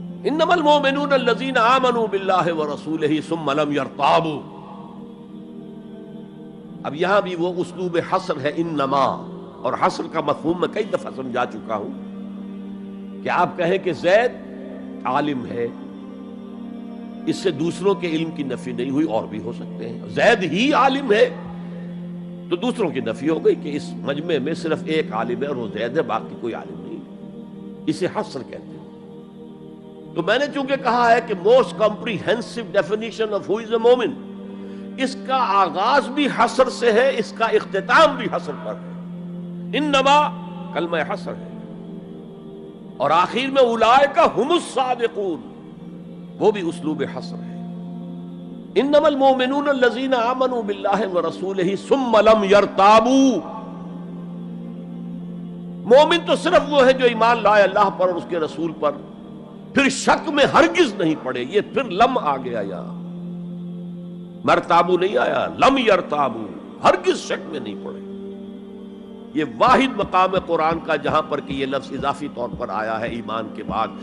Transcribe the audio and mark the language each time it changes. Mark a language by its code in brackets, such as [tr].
[ar] انما المؤمنون الذين آمنوا بالله ورسوله ثم لم يرتابوا. [ur] اب یہاں بھی وہ اسلوب حصر ہے انما، اور حصر کا مفہوم میں کئی دفعہ سمجھا چکا ہوں کہ آپ کہیں کہ زید عالم ہے، اس سے دوسروں کے علم کی نفی نہیں ہوئی، اور بھی ہو سکتے ہیں. زید ہی عالم ہے تو دوسروں کی نفی ہو گئی کہ اس مجمع میں صرف ایک عالم ہے اور وہ زید ہے، باقی کوئی عالم نہیں. اسے حصر کہتے ہیں. تو میں نے چونکہ کہا ہے کہ [en] most comprehensive definition of who is a مومن، [ur] اس کا آغاز بھی حصر سے ہے، اس کا اختتام بھی حصر پر ہے. انما کلمہ حصر ہے، اور آخر میں [ar] اولئک هم الصادقون، [ur] وہ بھی اسلوب حصر ہے. [ar] انما المؤمنون الذين آمنوا بالله ورسوله ثم لم يرتابوا. [ur] مومن تو صرف وہ ہے جو ایمان لائے اللہ پر اور اس کے رسول پر، پھر شک میں ہرگز نہیں پڑے. یہ پھر لم آ گیا، یہاں مرتابو نہیں آیا، لم یرتابو، ہرگز شک میں نہیں پڑے. یہ واحد مقام قرآن کا جہاں پر کہ یہ لفظ اضافی طور پر آیا ہے ایمان کے بعد.